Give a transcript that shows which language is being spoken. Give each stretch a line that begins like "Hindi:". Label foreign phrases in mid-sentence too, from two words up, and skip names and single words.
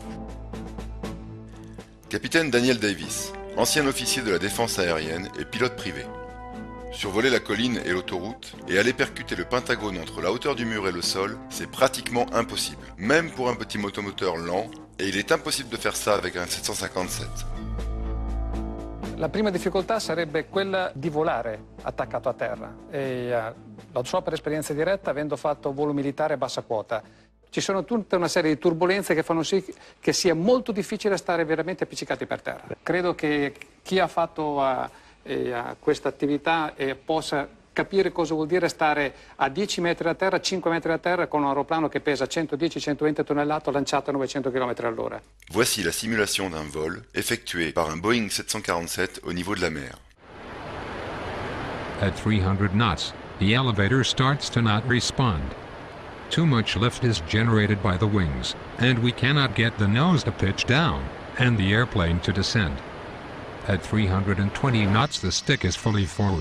French: Capitaine Daniel Davis, ancien officier de la défense aérienne et pilote privé. Survoler la colline et l'autoroute et aller percuter le Pentagone entre la hauteur du mur et le sol, c'est pratiquement impossible, même pour un petit motomoteur lent, et il est impossible de faire ça avec un 757.
Italian: La prima difficoltà sarebbe quella di volare attaccato a terra e lo so per esperienza diretta avendo fatto volo militare a bassa quota. Ci sono tutta una serie di turbolenze che fanno sì che sia molto difficile stare veramente appiccicati per terra. Credo che chi ha fatto questa attività possa capire cosa vuol dire stare a 10 metri da terra, 5 metri da terra con un aeroplano che pesa 110-120 tonnellate lanciato a 900 km all'ora.
French: Voici la simulation d'un vol effectué par un Boeing 747 au niveau de la mer.
English: At 300 knots, the elevator starts to not respond. Too much lift is generated by the wings, and we cannot get the nose to pitch down and the airplane to descend. At 320 knots, the stick is fully forward.